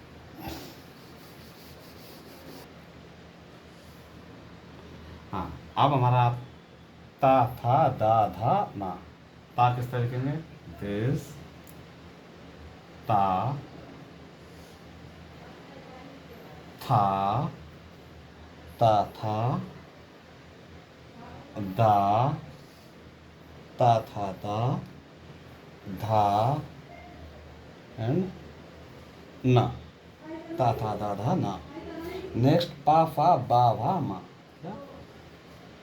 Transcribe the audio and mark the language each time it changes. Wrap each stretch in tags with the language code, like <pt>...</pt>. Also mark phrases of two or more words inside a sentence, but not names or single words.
<hi>हाँ अब हमारा ता, था, दा, धा, ना। ता किस तरह लिखेंगे? दिस, ता, था, ता, था, दा, ता, था, दा, धा एंड ना। ता, था, दा, धा, ना। नेक्स्ट पा, फा, बा, भा, मा। क्या?</hi>